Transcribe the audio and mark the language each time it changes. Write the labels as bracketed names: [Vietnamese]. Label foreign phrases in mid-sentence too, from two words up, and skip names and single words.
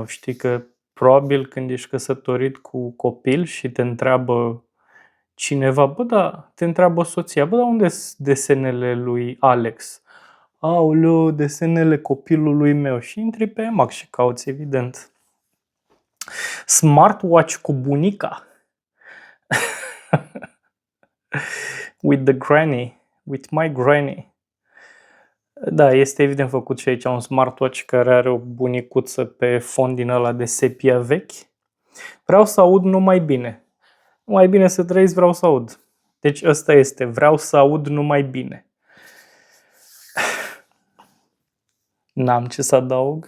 [Romanian] Știi că probabil când ești căsătorit cu copil și te întreabă cineva, bă, da, te întreabă soția, bă, da, unde sunt desenele lui Alex? Aoleu, desenele copilului meu. Și intri pe EMAG și cauți, evident. Smartwatch cu bunica. [English] With the granny. With my granny. [Romanian] Da, este evident făcut și aici un smartwatch care are o bunicuță pe fond din ăla de sepia vechi. Vreau să aud numai bine. Mai bine să trăiți, vreau să aud. Deci ăsta este, vreau să aud numai bine. N-am ce să adaug.